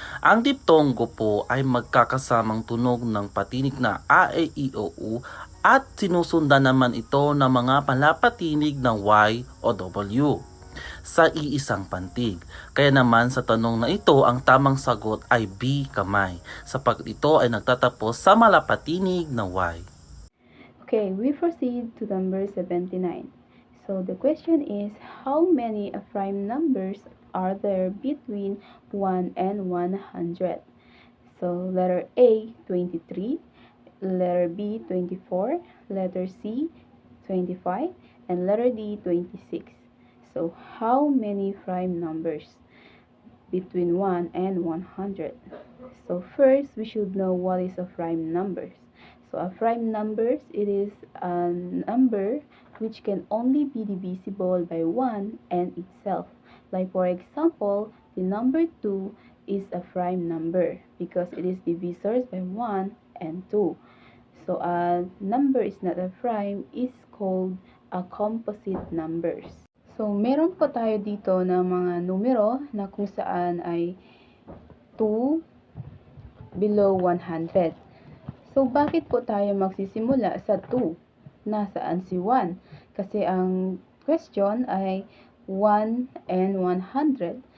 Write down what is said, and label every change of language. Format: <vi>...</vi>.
<tl>Ang diptongo po ay magkakasamang tunog ng patinig na A, E, I, O, U at sinusundan naman ito ng mga palapatinig ng Y o W sa iisang pantig. Kaya naman sa tanong na ito, ang tamang sagot ay B, kamay, sapagkat ito ay nagtatapos sa malapatinig na Y.</tl> <en>Okay, we proceed to number 79. So the question is, how many prime numbers are there between 1 and 100? So letter A, 23, letter B, 24, letter C, 25, and letter D, 26. So how many prime numbers between 1 and 100? So first, we should know what is a prime numbers. So a prime numbers, it is a number which can only be divisible by 1 and itself. Like for example, the number 2 is a prime number because it is divisors by 1 and 2. So a number is not a prime, is called a composite numbers.</en> <tl>So meron po tayo dito ng mga numero na kung saan ay 2 below 100. So, bakit po tayo magsisimula sa 2? Nasaan si 1? Kasi ang question ay 1 and 100.</tl>